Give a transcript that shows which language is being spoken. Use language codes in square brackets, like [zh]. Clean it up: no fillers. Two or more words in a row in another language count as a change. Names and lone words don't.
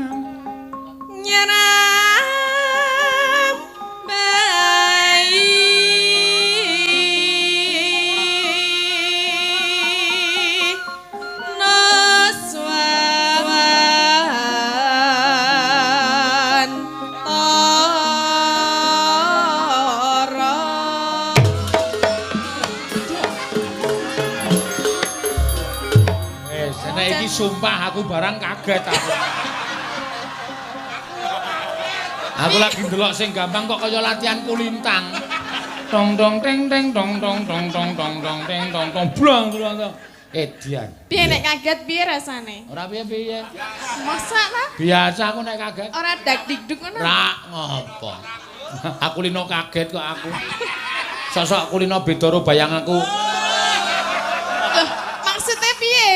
[jv] Nyeram bayi Noswawan Toro. nek iki sumpah aku barang kaget aku. Aku lagi ndelok sing gampang kok kaya latihan kulintang. Dong dong teng teng dong dong dong dong dong dong teng dong dong blong blong. Edian. Piye nek kaget piye rasane? Ora piye-piye. Masak ta? Biasa aku nek kaget. Ora dak dikduk ngono. Ra ngopo. Aku lino kaget kok aku. Sosok kulino beda karo bayanganku. Loh, maksudnya piye?